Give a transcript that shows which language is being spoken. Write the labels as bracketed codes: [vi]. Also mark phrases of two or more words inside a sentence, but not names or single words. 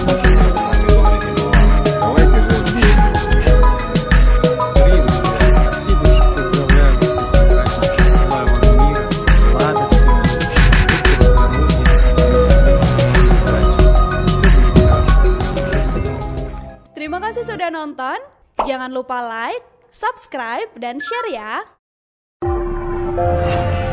[ru] Давайте же вместе. Спасибо, что поздравляю вас с этим праздником. Желаю вам мира, радости, здоровья. [id] Terima kasih sudah nonton. Jangan lupa like, subscribe, dan share ya.